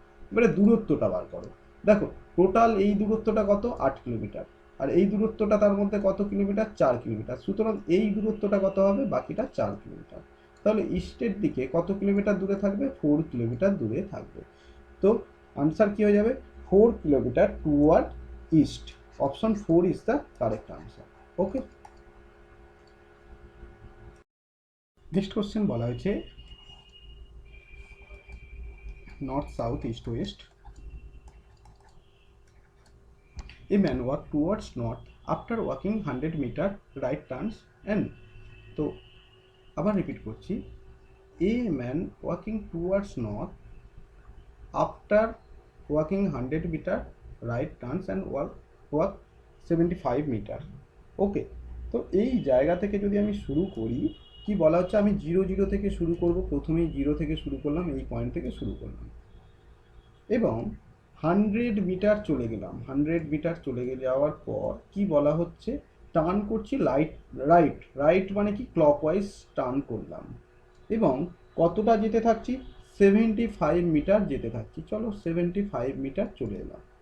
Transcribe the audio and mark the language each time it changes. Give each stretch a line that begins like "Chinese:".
Bangla: এবারে দূরত্বটা বার করো, দেখো টোটাল এই দূরত্বটা কত 8 কিলোমিটার, আর এই দূরত্বটা তার মধ্যে কত কিলোমিটার 4 কিলোমিটার, সুতরাং এই দূরত্বটা কত হবে বাকিটা 4 কিলোমিটার, তাহলে ইস্টের দিকে কত কিলোমিটার দূরে থাকবে 4 কিলোমিটার দূরে থাকবে। তো আনসার কি হয়ে যাবে 4 kilometre toward east,
English: Option 4 is the correct answer. Okay, next question
Bangla: বলা হয়েছে
English: north south east west A man walked towards north after walking 100 meter right turns and
Bangla: তো আবার রিপিট করছি,
English: A man walking towards north after walking 100 meter right turns and walk 75 meter।
Bangla: ওকে, তো এই জায়গা থেকে যদি আমি শুরু করি, কি বলা হচ্ছে আমি 0 থেকে শুরু করব, প্রথমেই 0 থেকে শুরু করলাম, এই পয়েন্ট থেকে শুরু করলাম এবং 100 মিটার চলে গেলাম, 100 মিটার চলে যাওয়ার পর কি বলা হচ্ছে টার্ন করছি রাইট মানে কি ক্লকওয়াইজ টার্ন করলাম এবং কতটা যেতে থাকছি 75 মিটার যেতে থাকছি, চলো 75 মিটার চলে এলাম।